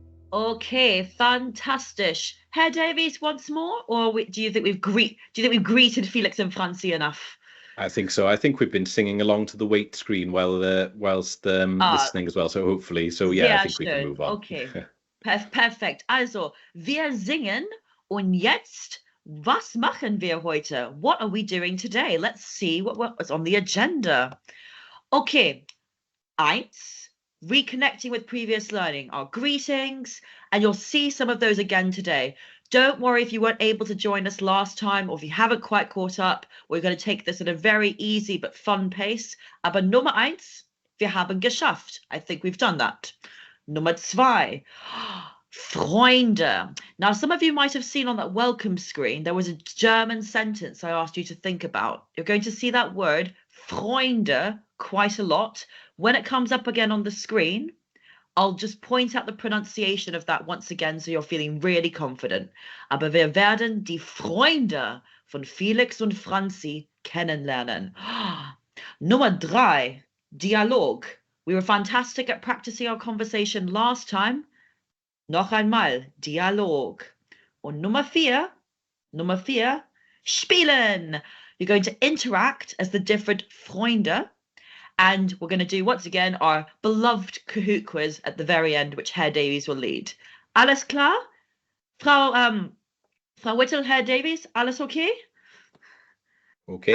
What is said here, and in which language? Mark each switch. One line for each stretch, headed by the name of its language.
English: Okay, fantastic. Herr Davies, once more, or do you think we've greeted Felix and Franzi enough? I think so. I think we've been singing along to the wait screen whilst listening as well. So hopefully, so yeah, I
German: Sehr
English: think we can
German: schön.
English: move on.
German: Okay. Perfekt. Also, wir singen und jetzt, was machen wir heute?
English: What are we doing today? Let's see what's on the agenda. Okay. Eins, reconnecting with previous learning, our greetings, and you'll see some of those again today. Don't worry if you weren't able to join us last time or if you haven't quite caught up. We're going to take this at a very easy but fun pace.
German: Aber Nummer eins, wir haben geschafft.
English: I think we've done that.
German: Nummer zwei, Freunde.
English: Now, some of you might have seen on that welcome screen, there was a German sentence I asked you to think about. You're going to see that word, Freunde, quite a lot. When it comes up again on the screen, I'll just point out the pronunciation of that once again, so you're feeling really confident.
German: Aber wir werden die Freunde von Felix und Franzi kennenlernen. Nummer drei, Dialog.
English: We were fantastic at practicing our conversation last time.
German: Noch einmal, Dialog. Und Nummer vier, spielen.
English: You're going to interact as the different Freunde. And we're going to do, once again, our beloved Kahoot quiz at the very end, which Herr Davies will lead.
German: Alles klar? Frau Whittle, Herr Davies, alles okay?
English: Okay.